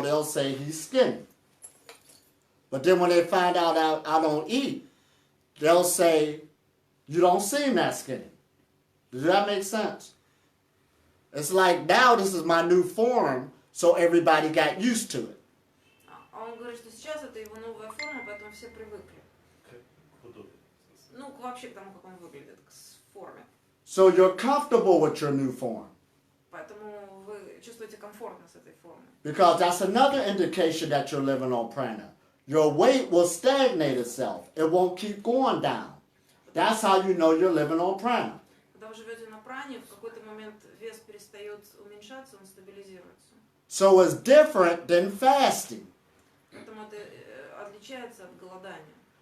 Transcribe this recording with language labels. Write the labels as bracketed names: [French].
[English] They'll say he's skinny. But then when they find out I don't eat, they'll say, you don't seem that skinny. Does that make sense? It's like now this is my new form, so everybody got used to it. [Russian] А он говорит, что сейчас это его новая форма, поэтому все привыкли. Ну, вообще к тому, как он выглядит, к форме. [English] So you're comfortable with your new form. [Russian] Поэтому вы чувствуете комфортно с этой формой. [English] Because that's another indication that you're living on prana. Your weight will stagnate itself. It won't keep going down. That's how you know you're living on prana. [Russian] Когда вы живете на пране, в какой-то момент вес перестает уменьшаться, он стабилизируется. So it's different than fasting. Поэтому это отличается от голодания.